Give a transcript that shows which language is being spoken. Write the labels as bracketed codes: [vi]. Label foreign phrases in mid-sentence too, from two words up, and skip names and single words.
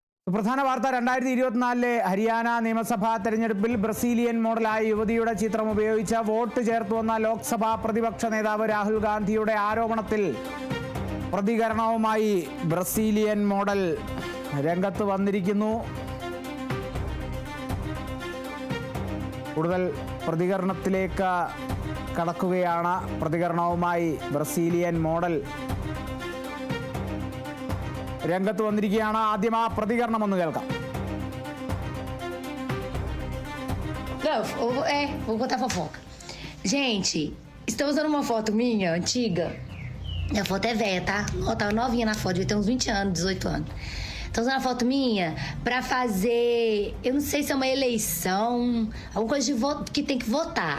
[ml] പ്രധാന വാർത്ത 2024 ഹരിയാന നിയമസഭാ തെരഞ്ഞെടുപ്പിൽ ബ്രസീലിയൻ മോഡലായ യുവതിയുടെ ചിത്രം ഉപയോഗിച്ച് വോട്ട് ചേർത്തുവന്ന ലോക്സഭാ പ്രതിപക്ഷ നേതാവ് രാഹുൽ ഗാന്ധിയുടെ ആരോപണത്തിൽ പ്രതികരണവുമായി ബ്രസീലിയൻ മോഡൽ രംഗത്ത് വന്നിരിക്കുന്നു. കൂടുതൽ പ്രതികരണത്തിലേക്ക് കടക്കുകയാണ്. പ്രതികരണവുമായി ബ്രസീലിയൻ മോഡൽ രംഗത്ത് വന്നിരിക്കുകയാണ്. ആദ്യം ആ പ്രതികരണം ഒന്ന് കേൾക്കാം. [pt] Vou contar fofoca. Gente, estou usando uma foto minha, antiga. A foto é velha, tá? Eu tava novinha na foto, devia ter uns 20 anos, 18 anos. Tô usando a foto minha pra fazer, eu não sei se é uma eleição, alguma coisa de voto que tem que votar.